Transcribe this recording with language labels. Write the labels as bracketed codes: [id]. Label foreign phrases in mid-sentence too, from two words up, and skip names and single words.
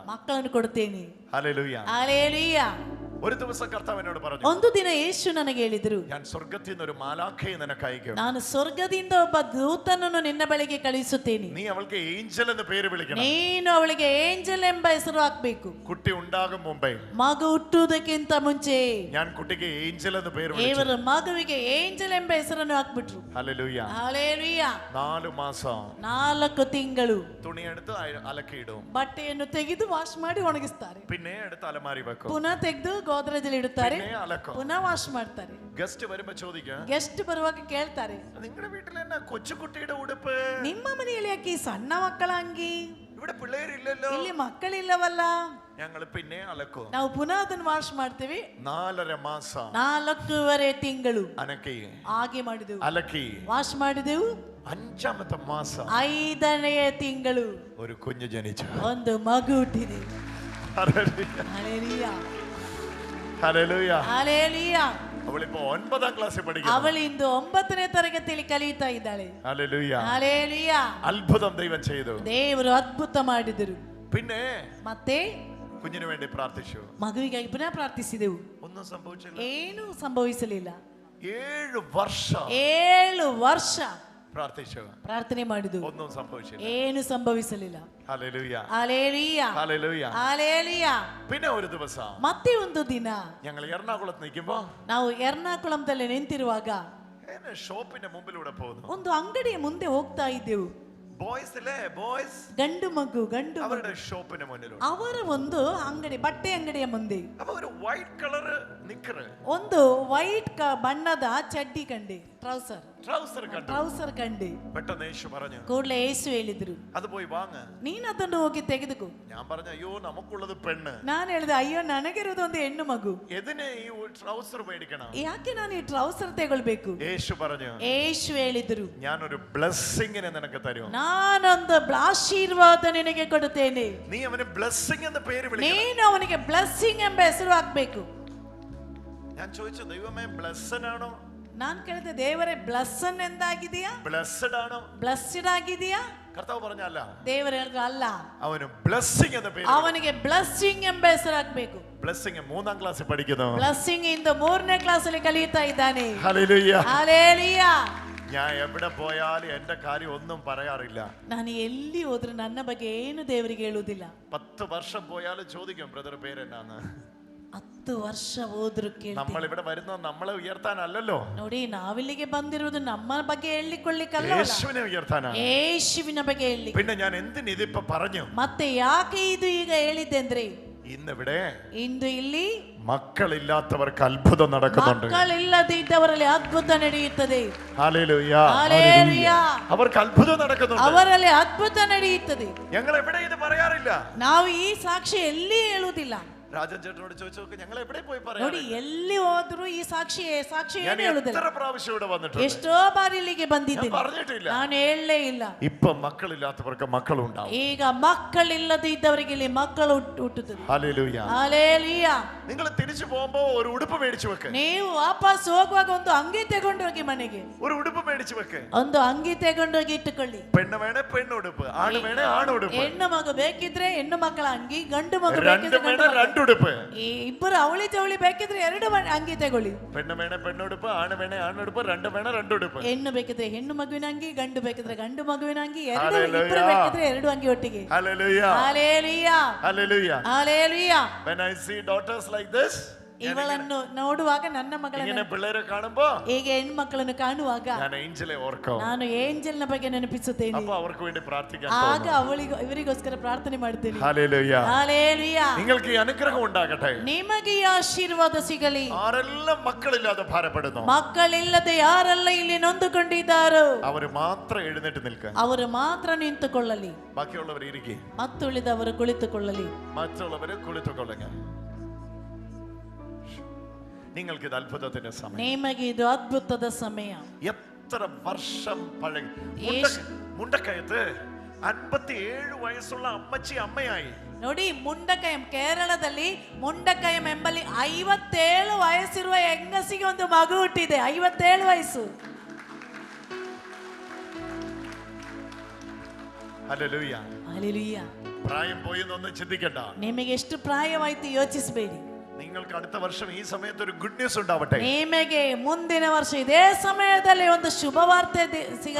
[kn] ಮಕ್ಕಳನ್ನು ಕೊಡ್ತೇನೆ. [ml] ഹല്ലേലൂയ. [kn] ಹಲ್ಲೇಲೂಯ. [ml] ഒരു ദിവസം കർത്താവ് എന്നോട് പറഞ്ഞു, [kn] ಒಂದು ದಿನ ಯೇಸು ನನಗೆ ಹೇಳಿದ್ರು, [ml] ഞാൻ സ്വർഗ്ഗത്തിൽ നിന്ന് ഒരു മാലാഖയെ നിനക്ക് അയക്കും. [kn] ನಾನು ಸ್ವರ್ಗದಿಂದ ಒಬ್ಬ ದೂತನನ್ನು ನಿನ್ನ ಬಳಿಗೆ ಕಳುಹಿಸುತ್ತೇನೆ. [ml] നീ അവൾക്ക് ഏഞ്ചൽ എന്ന് പേര് വിളിക്കണം. [kn] ನೀನು ಅವಳಿಗೆ ಏಂಜಲ್ ಎಂಬ ಹೆಸರು ಹಾಕ್ಬೇಕು. [ml] കുട്ടി ഉണ്ടാകും മുമ്പേ [kn] ಮಗು ಹುಟ್ಟುವುದಕ್ಕಿಂತ ಮುಂಚೆ [ml] ഞാൻ കുട്ടിക്ക് ഏഞ്ചൽ എന്ന് പേര് വിളിച്ചു. [kn] ಇವರು ಮಗುವಿಗೆ ಏಂಜಲ್ ಎಂಬ ಹೆಸರನ್ನು ಹಾಕ್ಬಿಟ್ರು. [ml] ഹല്ലേലൂയ. [kn] ಹಲ್ಲೇಲೂಯ. [ml] 4 മാസം [kn] 4 ತಿಂಗಳು [ml] തുണി എടുത്ത് അലക്കിയിടും. [kn] ಬಟ್ಟೆಯನ್ನು ತೆಗೆದು ವಾಶ್ ಮಾಡಿ ಒಣಗಿಸ್ತಾರೆ. [ml] പിന്നെ എടുത്ത് അലമാരി വെക്കും. [kn] ಪುನಃ ತೆಗೆದು ಗೋದ್ರೇಜಲ್ಲಿ ಇಡುತ್ತಾರೆ. [ml] പിന്നെ അലക്കും. [kn] ಪುನಃ ವಾಶ್ ಮಾಡ್ತಾರೆ. [ml] ഗസ്റ്റ് വരുമ്പോ ചോദിക്കും, [kn] ಗೆಸ್ಟ್ ಬರುವಾಗ ಕೇಳ್ತಾರೆ, [ml] നിങ്ങളുടെ വീട്ടിൽ എന്നാ കൊച്ചുകുട്ടിയുടെ ഉടുപ്പ്? [kn] ನಿಮ್ಮ ಮನೆಯಲ್ಲಿ ಯಾಕೆ ಈ ಸಣ್ಣ ಮಕ್ಕಳ ಅಂಗಿ? [ml] ഇവിടെ പിള്ളേരില്ലല്ലോ. [kn] ಇಲ್ಲಿ ಮಕ್ಕಳಿಲ್ಲವಲ್ಲ. [ml] ഞങ്ങൾ പിന്നെ അലക്കും. [kn] ನಾವು ಪುನಃ ಅದನ್ನು ವಾಶ್ ಮಾಡ್ತೀವಿ. [ml] 4.5 മാസം [kn] 4.5 ತಿಂಗಳು [ml] അനക്കി [kn] ಹಾಗೆ ಮಾಡಿದೆವು. [ml] അലക്കി [kn] ವಾಶ್ ಮಾಡಿದೆವು. [ml] 5ാമത്തെ മാസം [kn] 5ನೇ ತಿಂಗಳು [ml] ഒരു കുഞ്ഞ് ജനിച്ചു. [kn] ಒಂದು ಮಗು ಹುಟ್ಟಿದೆ. [ml] ഹല്ലേലൂയ. [kn] ಹಲ್ಲೇಲೂಯ. ಹಲ್ಲೇಲೂಯ. [ml] അവളിപ്പോ 9ാം ക്ലാസ്സിൽ പഠിക്കുന്നു. [kn] ಅವಳು ಇಂದು 9ನೇ ತರಗತಿಯಲ್ಲಿ ಕಲಿಯುತ್ತಾ ಇದ್ದಾಳೆ. [ml] ഹല്ലേലൂയ. [kn] ಹಲ್ಲೇಲೂಯ. [ml] അത്ഭുതം ദൈവം ചെയ്തു. [kn] ದೇವರು ಅದ್ಭುತ ಮಾಡಿದರು. [ml] പിന്നെ [kn] ಮತ್ತೆ [ml] കുഞ്ഞിനു വേണ്ടി പ്രാർത്ഥിച്ചു. [kn] ಮಗುವಿಗಾಗಿ ಪುನಃ ಪ್ರಾರ್ಥಿಸಿದೆವು. [ml] ഒന്നും സംഭവിച്ചില്ല. [kn] ಏನೂ ಸಂಭವಿಸಲಿಲ್ಲ. [ml] 7 വർഷം [kn] 7 ವರ್ಷ [ml] പ്രാർത്ഥിച്ചു. [kn] ಪ್ರಾರ್ಥನೆ ಮಾಡಿದೆವು. [ml] ഒന്നും സംഭവിച്ചില്ല. [kn] ಏನೂ ಸಂಭವಿಸಲಿಲ್ಲ. [ml] ഹല്ലേലൂയ. ഹല്ലേലൂയ. ഹല്ലേലൂയ. ഹല്ലേലൂയ. പിന്നെ ഒരു ദിവസം [kn] ಮತ್ತೆ ಒಂದು ದಿನ [ml] ഞങ്ങൾ എറണാകുളത്ത് നിൽക്കുമ്പോ [kn] ನಾವು ಎರ್ನಾಕುಳಂದಲ್ಲಿ ನಿಂತಿರುವಾಗ [ml] ഷോപ്പിന്റെ മുമ്പിലൂടെ പോകുന്നു. [kn] ಒಂದು ಅಂಗಡಿಯ ಮುಂದೆ ಹೋಗ್ತಾ ಇದ್ದೆವು. [ml] ബോയ്സ് ഇല്ലേ, ബോയ്സ്, [kn] ಗಂಡು ಮಗು [ml] അവരുടെ ഷോപ്പിന് മുന്നിലൂടെ [kn] ಅವರ ಒಂದು ಅಂಗಡಿ, ಬಟ್ಟೆ ಅಂಗಡಿಯ ಮುಂದೆ [ml] അപ്പൊ ഒരു [en] white colour [ml] നിക്കർ, [kn] ಒಂದು ವೈಟ್ ಬಣ್ಣದ ಚಡ್ಡಿ ಕಂಡೆ, ಟ್ರೌಸರ್ ಕಂಡೆ. [ml] പെട്ടെന്ന് യേശു പറഞ്ഞു, [kn] ಕೂಡಲೇ ಯೇಸು ಹೇಳಿದ್ರು, [ml] അത് പോയി വാങ്ങ്. [kn] ನೀನ್ ಅದನ್ನು ಹೋಗಿ ತೆಗೆದುಕೋ. [ml] ഞാൻ പറഞ്ഞു, അയ്യോ നമുക്കുള്ളത് പെണ്ണ്. [kn] ನಾನು ಹೇಳಿದೆ, ಅಯ್ಯೋ ನನಗಿರೋದು ಒಂದು ಹೆಣ್ಣು ಮಗು, [ml] എതിനെ ഈ ട്രൗസർ മേടിക്കണം? [kn] ಯಾಕೆ ನಾನು ಈ ಟ್ರೌಸರ್ ತಗೊಳ್ಬೇಕು? [ml] യേശു പറഞ്ഞു, [kn] ಯೇಸು ಹೇಳಿದ್ರು, [ml] ഞാനൊരു ബ്ലെസ്സിങ്ങിനെ നിനക്ക് തരും. [kn] ನಾನೊಂದು ಆಶೀರ್ವಾದ ನಿನಗೆ ಕೊಡುತ್ತೇನೆ. [ml] നീ അവന് ബ്ലെസ്സിങ് എന്ന പേര് വിളിക്കണം. [kn] ನೀನು ಅವನಿಗೆ ಬ್ಲೆಸ್ಸಿಂಗ್ ಎಂಬ ಹೆಸರು ಹಾಕ್ಬೇಕು. [ml] ഞാൻ ചോദിച്ചു, ദൈവമേ ബ്ലെസ്സഡ് ആണോ? [kn] ನಾನು ಕೇಳಿದೆ, ದೇವರೇ ಬ್ಲೆಸ್ಸನ್ ಎಂದಾಗಿದೆಯಾ? [ml] ബ്ലെസ്സഡ് ആണോ? [kn] ಬ್ಲೆಸ್ಸಡ್ ಆಗಿದೆಯಾ? [ml] കർത്താവ് പറഞ്ഞല്ല. [kn] ದೇವರು ಹೇಳಿದ್ರು, ಅಲ್ಲ, [ml] അവന് ബ്ലെസ്സിങ് എന്ന പേര്. [kn] ಅವನಿಗೆ ಬ್ಲೆಸ್ಸಿಂಗ್ ಎಂಬ ಹೆಸರು ಹಾಕ್ಬೇಕು. [ml] ബ്ലെസ്സിങ് 3ാം ക്ലാസ്സിൽ പഠിക്കുന്നു. [kn] ಬ್ಲೆಸ್ಸಿಂಗ್ ಇಂದ 3ನೇ ಕ್ಲಾಸಲ್ಲಿ ಕಲಿಯುತ್ತಾ ಇದ್ದಾನೆ. [ml] ഹല്ലേലൂയ. [kn] ಹಲ್ಲೇಲೂಯ. [ml] ഞാൻ എവിടെ പോയാലും എന്റെ കാര്യം ഒന്നും പറയാറില്ല. [kn] ನಾನು ಎಲ್ಲಿ ಹೋದ್ರು ನನ್ನ ಬಗ್ಗೆ ಏನು ದೇವರಿಗೆ ಹೇಳುವುದಿಲ್ಲ. [ml] 10 വർഷം പോയാലും ചോദിക്കും, ബ്രദർ പേരെന്നാന്ന്. [kn] 10 ವರ್ಷ ಹೋದ್ರು [ml] നമ്മൾ ഇവിടെ വരുന്നത് നമ്മളെ ഉയർത്താനല്ലല്ലോ. [kn] ನೋಡಿ, ನಾವಿಲ್ಲಿಗೆ ಬಂದಿರುವುದು ನಮ್ಮ ಬಗ್ಗೆ ಹೇಳಿಕೊಳ್ಳಿಕ್ಕಲ್ಲ, [ml] യേശുവിനെ ഉയർത്താനാണ്. [kn] ಯೇಸುವಿನ ಬಗ್ಗೆ ಹೇಳಿ. [ml] പിന്നെ ഞാൻ എന്തിന് ഇതിപ്പോ പറഞ്ഞു? [kn] ಮತ್ತೆ ಯಾಕೆ ಇದು ಈಗ ಹೇಳಿದ್ದೆ ಅಂದ್ರೆ, [ml] ഇന്നിവിടെ [kn] ಇಂದು ಇಲ್ಲಿ [ml] മക്കളില്ലാത്തവർക്ക് അത്ഭുതം നടക്കുന്നുണ്ട്. [kn] ಮಕ್ಕಳಿಲ್ಲದಿದ್ದವರಲ್ಲಿ ಅದ್ಭುತ ನಡೆಯುತ್ತದೆ. [ml] ഹല്ലേലൂയ. ഹല്ലേലൂയ. അവർക്ക് അത്ഭുതം നടക്കുന്നുണ്ട്. [kn] ಅವರಲ್ಲಿ ಅದ್ಭುತ ನಡೆಯುತ್ತದೆ. [ml] ഞങ്ങൾ എവിടെ ഇത് പറയാറില്ല. [kn] ನಾವು ಈ ಸಾಕ್ಷಿ ಎಲ್ಲಿ ಹೇಳುವುದಿಲ್ಲ. [ml] രാജൻ ചേട്ടനോട് ചോദിച്ചു നോക്ക്, ഞങ്ങൾ എവിടെ പോയി [kn] ನೋಡಿ [ml] പറയാം? [kn] ಎಲ್ಲಿ ಹೋದ್ರು ಈ ಸಾಕ್ಷಿ ಏನು ಹೇಳುದಿಲ್ಲ. [ml] എത്ര പ്രാവശ്യം ഇവിടെ വന്നിട്ടുണ്ട്, [kn] ಎಷ್ಟೋ ಬಾರಿ ಇಲ್ಲಿಗೆ ಬಂದಿದ್ದೀನಿ, [ml] പറഞ്ഞിട്ടില്ല. [kn] ನಾನು ಹೇಳಲೇ ಇಲ್ಲ. [ml] ഇപ്പൊ മക്കളില്ലാത്തവർക്ക് മക്കളുണ്ടാവും. [kn] ಈಗ ಮಕ್ಕಳಿಲ್ಲದೆ ಇದ್ದವರಿಗೆ ಇಲ್ಲಿ ಮಕ್ಕಳು ಹುಟ್ಟುತ್ತದೆ. [ml] ഹല്ലേലൂയ, [kn] ಹಲ್ಲೆಲೂಯ. [ml] നിങ്ങൾ തിരിച്ചു പോകുമ്പോ ഒരു ഉടുപ്പ് മേടിച്ചു വെക്ക്. [kn] ನೀವು ವಾಪಸ್ ಹೋಗುವಾಗ ಒಂದು ಅಂಗಿ ತಗೊಂಡು ಹೋಗಿ ಮನೆಗೆ, [ml] ഒരു ഉടുപ്പ് മേടിച്ചു വെക്ക്. [kn] ಒಂದು ಅಂಗಿ ತಗೊಂಡು ಹೋಗಿ ಇಟ್ಟುಕೊಳ್ಳಿ. [ml] പെണ്ണ് വേണേ പെണ്ണുടുപ്പ്, ആണ് വേണേ ആണുടുപ്പ്. [kn] ಹೆಣ್ಣು ಮಗು ಬೇಕಿದ್ರೆ ಹೆಣ್ಣು ಮಕ್ಕಳ ಅಂಗಿ, ಗಂಡು ಮಗು [ml] രണ്ട് [kn] ಬೇಕಿದ್ರೆ [ml] വേണേ രണ്ടുടുപ്പ്. [kn] ಇಬ್ಬರು ಅವಳಿ ಜವಳಿ ಬೇಕಿದ್ರೆ ಎರಡು ಅಂಗಿ ತಗೊಳ್ಳಿ. [ml] പെണ്ണ് വേണേ പെണ്ണുടുപ്പ്, ആണ് വേണേ ആണുടുപ്പ്, രണ്ട് വേണേ രണ്ടുടുപ്പ്. [kn] ಹೆಣ್ಣು ಬೇಕಿದ್ರೆ ಹೆಣ್ಣು ಮಗುವಿನ ಅಂಗಿ, ಗಂಡು ಬೇಕಿದ್ರೆ ಗಂಡು ಮಗುವಿನ ಅಂಗಿ, ಎರಡು ಇಬ್ಬರು ಬೇಕಿದ್ರೆ ಎರಡು ಅಂಗಿ ಒಟ್ಟಿಗೆ. [ml] ഹല്ലേലൂയ, [kn] ಹಲ್ಲೆಲೂಯ, [ml] ഹല്ലേലൂയ. [kn] ಹಲ್ಲೆಲೂಯ. [en] When I see daughters like this, [kn] ಇವಳನ್ನು ನೋಡುವಾಗ, ನನ್ನ ಮಗಳನ್ನು [ml] പിള്ളേരെ കാണുമ്പോ [kn] ಹೀಗೆ ಹೆಣ್ಮಕ್ಕಳನ್ನು ಕಾಣುವಾಗ [ml] ഞാൻ ഏഞ്ചലെ ഓർക്കും. [kn] ನಾನು ಏಂಜಲ್ನ ಬಗ್ಗೆ ನೆನಪಿಸುತ್ತೇನೆ. [ml] അപ്പൊ അവർക്ക് വേണ്ടി പ്രാർത്ഥിക്കാൻ [kn] ಆಗ ಇವರಿಗೋಸ್ಕರ ಪ್ರಾರ್ಥನೆ ಮಾಡ್ತೇನೆ. [ml] ഹല്ലേലൂയ, [kn] ಹಲ್ಲೆಲೂಯ. [ml] നിങ്ങൾക്ക് ഈ അനുഗ്രഹം ഉണ്ടാകട്ടെ. [kn] ನಿಮಗೆ ಈ ಆಶೀರ್ವಾದ ಸಿಗಲಿ. [ml] ആരെല്ലാം മക്കളില്ലാതെ ഭാരപ്പെടുന്നു, [kn] ಮಕ್ಕಳಿಲ್ಲದೆ ಯಾರೆಲ್ಲ ಇಲ್ಲಿ ನೊಂದುಕೊಂಡಿದ್ದಾರೋ ಅವರು ಮಾತ್ರ [ml] എഴുന്നേറ്റ് നിൽക്കുക, [kn] ಅವರು ಮಾತ್ರ ನಿಂತುಕೊಳ್ಳಲಿ, [ml] ബാക്കിയുള്ളവർ ഇരിക്കെ, [kn] ಮತ್ತುಳಿದವರು ಕುಳಿತುಕೊಳ್ಳಲಿ. [ml] മറ്റുള്ളവർ കുളിത്തുകൊള്ളുക. നിങ്ങൾക്ക് ഇത് അത്ഭുതത്തിന്റെ സമയം, [kn] ನಿಮಗೆ ಇದು ಅದ್ಭುತದ ಸಮಯ. [ml] എത്ര വർഷം പഴകി മുണ്ടക്കയത്ത് 57 വയസ്സുള്ള അമ്മച്ചി അമ്മയായി. [kn] ನೋಡಿ, ಮುಂಡಕಯಂ, ಕೇರಳದಲ್ಲಿ ಮುಂಡಕಯಂ ಎಂಬಲ್ಲಿ 57 ವಯಸ್ಸಿರುವ ಹೆಂಗಸಿಗೆ ಒಂದು ಮಗು ಹುಟ್ಟಿದೆ. 57 ವಯಸ್ಸು. [ml] ഹല്ലേലൂയ, [kn] ಹಲ್ಲೆಲೂಯ. [ml] പ്രായം പോയെന്നൊന്നും ചിന്തിക്കണ്ട. [kn] ನಿಮಗೆ ಎಷ್ಟು ಪ್ರಾಯವಾಯಿತು ಯೋಚಿಸಬೇಡಿ. [ml] നിങ്ങൾക്ക് അടുത്ത വർഷം ഈ സമയത്ത് ഒരു [en] good news [ml] ഉണ്ടാവട്ടെ. [kn] ನಿಮಗೆ ಮುಂದಿನ ವರ್ಷ ಇದೇ ಸಮಯದಲ್ಲಿ ಒಂದು ಶುಭ ವಾರ್ತೆ ಸಿಗಲಿ.